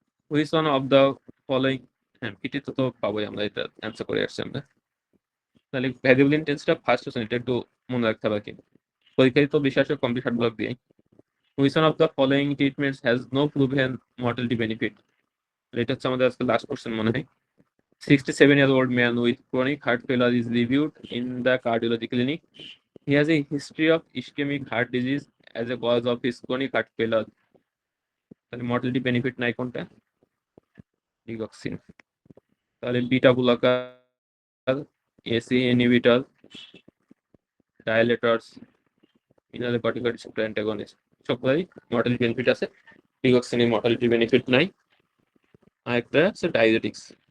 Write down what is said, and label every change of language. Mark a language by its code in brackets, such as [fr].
[en] which one of the following, [bn] হ্যাঁ PT তো পাবোই আমরা, এটা অ্যান্সার করে আসছি আমরা। তাহলে ভ্যারিয়েবল ইন্টেন্সিটিটা ফার্স্ট কোশ্চেন, এটা একটু মনে রাখতে হবে কি, পরীক্ষায় তো বেশি আসে কমপ্লিট হার্ড ব্লক দিয়ে। [en] which one of the following treatments has no proven mortality benefit, [bn] এটা হচ্ছে আমাদের আজকে লাস্ট কোশ্চেন মনে হয়। [en] 67-year-old man with chronic heart failure is reviewed in the cardiology clinic. He has a history of ischemic heart disease as a cause of his chronic heart failure. [bn] তাহলে mortality benefit নাই কোনটা? Digoxin. তাহলে beta blocker, AC inhibitor, ডায়ালেটরস, mineral receptor antagonist, সবগুলাই mortality benefit আছে। ডিগক্সিনের mortality benefit নাই। আর একটা হচ্ছে diabetics.